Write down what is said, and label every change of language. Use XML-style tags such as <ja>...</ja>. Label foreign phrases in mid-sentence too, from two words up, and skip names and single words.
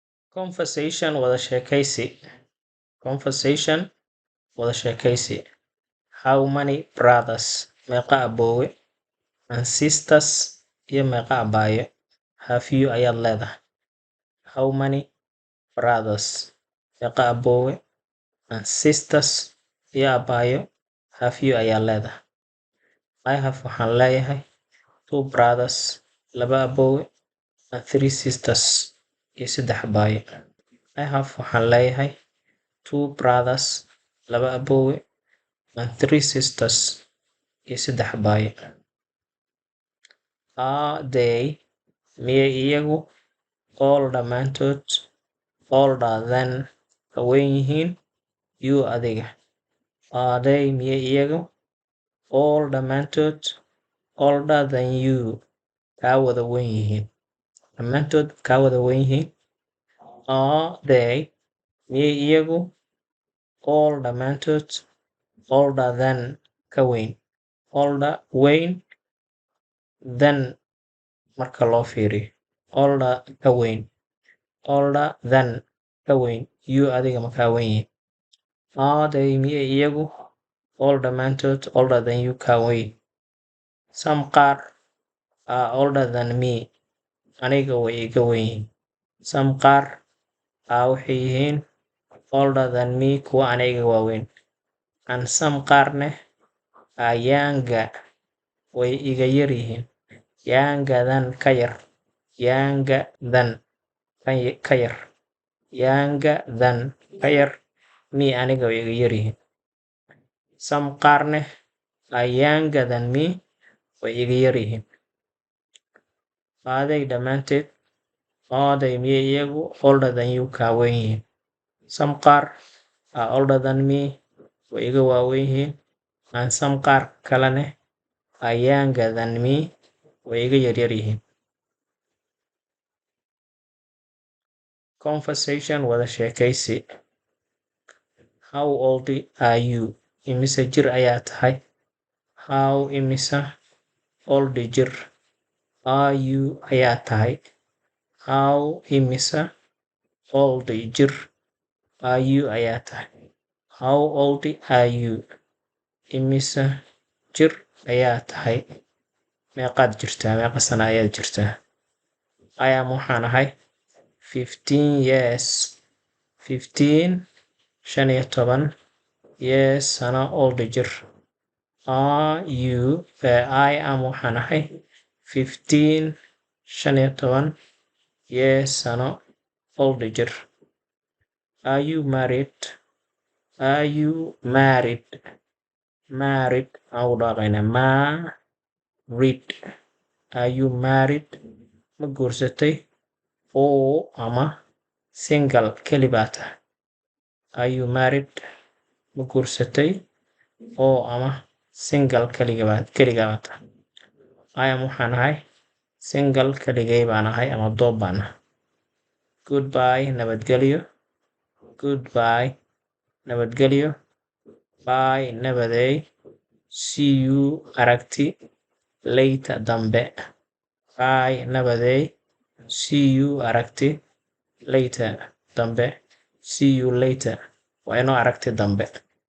<so>Conversation wada sheekaysi. Conversation wada sheekaysi.</so> <en>How many brothers</en> <so>meeqa aboowe</so> <en>and sisters</en> <so>iyo meeqa abaayo</so> <en>have you</en> <so>ayaad leedahay.</so> <en>How many brothers</en> <so>meeqa aboowe</so> <en>and sisters</en> <so>iyo abaayo</so> <en>have you</en> <so>ayaad leedahay.</so> <en>I have</en> <so>waxaan leeyahay 2 brothers laba aboowe</so> <en>and 3 sisters</en> <so>iyo 3 abaayo.</so> <en>I have</en> <so>waxaan leeyahay 2 brothers laba aboowe</so> <en>and 3 sisters</en> <so>iyo 3 abaayo.</so> <en>Are they</en> <so>miyay iyagu all dhammaantood</so> <en>older than</en> <so>ka weyn yihiin you adiga.</so> <en>Are they</en> <so>miyay iyagu all dhammaantood</so> <en>older than you</en> <so>kaa wada weyn yihiin. Dhammaantood kaa wada weyn yihiin.</so> <en>Are they</en> <so>miyay iyagu all dhammaantood</so> <en>older than</en> <so>ka weyn. Older weyn than marka loo fiiriyo. Older ka weyn.</so> <en>Older than</en> <so>ka weyn. You adiga ma kaa weyn yihiin.</so> <en>Are they</en> <so>miyay iyagu</so> <en>all dhammaantood older than you</en> <so>kaa weyn.</so> <en>Some qaar are older than me.</en> <so>Aniga way iga weyn yihiin. Some qaar waxay yihiin</so> <en>older than me</en> <so>kuwa aniga waaweyn.</so> <en>And some</en> <so>qaarne younger way iga yar yihiin.</so> <en>Younger than</en> <so>ka yar.</so> <en>Younger than</en> <so>ka yar.</so> <en>Younger than</en> <so>ka yar. Me aniga way iga yar yihiin. Some qaarne</so> <en>younger than me</en> <so>way iga yar yihiin.</so> <en>Are they dhammaanteed. Are they</en> <so>miyay iyagu</so> <en>older than you</en> <so>kaa weyn yihiin. Some qaar</so> <en>older than me</en> <so>way iga waaweyn yihiin.</so> <en>And some</en> <so>qaar kalene</so> <en>younger than me</en> <so>way iga yaryar yihiin. Conversation wada sheekaysi.</so> <en>How old are you?</en> <so>Imise jir ayaa tahay. How imisa old jir</so> <en>are you</en> <so>ayaa tahay. How imisa old jir</so> <en>are you</en> <so>ayaa tahay.</so> <en>How old are you?</en> <so>Imisa jir ayaa tahay. Meeqaad jirtaa. Meeqa sana ayaad jirtaa.</so> <en>I am</en> <so>waxaan ahay</so> <en>15 years.</en> <so>15 15 years sana old jir.</so> <en>Are you I am</en> <so>waxaan ahay</so> <en>15 15 years sana old jir. Are you married? Are you married?</en> <so>Married aan u dhaaqaynaa married.</so> <en>Are you married?</en> <so>Ma guursatay oo ama single keli baa tahay.</so> <en>Are you married?</en> <so>Ma guursatay oo ama single keliga baa tahay.</so> <en>I am</en> <so>waxaan ahay single keligay baan ahay ama doob baan ahay. Goodbye nabadgelyo. Goodbye nabadgelyo. Bye nabaday.</so> <en>See you aragti later dambe.</en> <so>Bye nabaday.</so> <en>See you aragti later dambe. See you later</en> <so>waa inoo aragti dambe.</so>